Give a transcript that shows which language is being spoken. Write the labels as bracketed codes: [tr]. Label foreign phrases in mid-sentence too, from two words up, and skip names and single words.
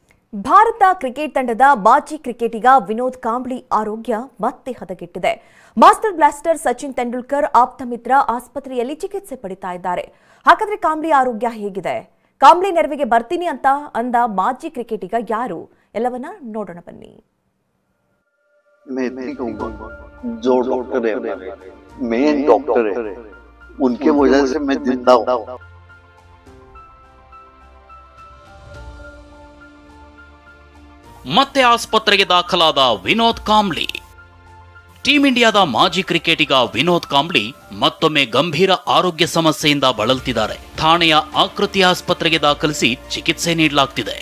[kn] ಭಾರತ ಕ್ರಿಕೆಟ್ ತಂಡದ ಮಾಜಿ ಕ್ರಿಕೆಟಿಗ ವಿನೋದ್ ಕಾಂಬ್ಳಿ ಆರೋಗ್ಯ ಮತ್ತೆ ಹದಗೆಟ್ಟಿದೆ. [en] Master Blaster [kn] ಸಚಿನ್ ತೆಂಡೂಲ್ಕರ್ ಆಪ್ತ ಮಿತ್ರ ಆಸ್ಪತ್ರೆಯಲ್ಲಿ ಚಿಕಿತ್ಸೆ ಪಡಿತಾ ಇದ್ದಾರೆ. ಹಾಗಾದ್ರೆ ಕಾಂಬ್ಳಿ ಆರೋಗ್ಯ ಹೇಗಿದೆ? ಕಾಂಬ್ಳಿ ನೆರವಿಗೆ ಬರ್ತೀನಿ ಅಂತ ಅಂದ ಮಾಜಿ ಕ್ರಿಕೆಟಿಗ ಯಾರು? ಎಲ್ಲವನ್ನ ನೋಡೋಣ ಬನ್ನಿ. [hi] जो डॉक्टर है [en] main doctor [hi] है उनके वजह से मैं जिंदा हूं. [kn] ಮತ್ತೆ ಆಸ್ಪತ್ರೆಗೆ ದಾಖಲಾದ ವಿನೋದ್ ಕಾಂಬ್ಳಿ. ಟೀಂ ಇಂಡಿಯಾದ ಮಾಜಿ ಕ್ರಿಕೆಟಿಗ ವಿನೋದ್ ಕಾಂಬ್ಳಿ ಮತ್ತೊಮ್ಮೆ ಗಂಭೀರ ಆರೋಗ್ಯ ಸಮಸ್ಯೆಯಿಂದ ಬಳಲ್ತಿದ್ದಾರೆ. ಥಾಣೆಯ ಆಕೃತಿ ಆಸ್ಪತ್ರೆಗೆ ದಾಖಲಿಸಿ ಚಿಕಿತ್ಸೆ ನೀಡಲಾಗ್ತಿದೆ.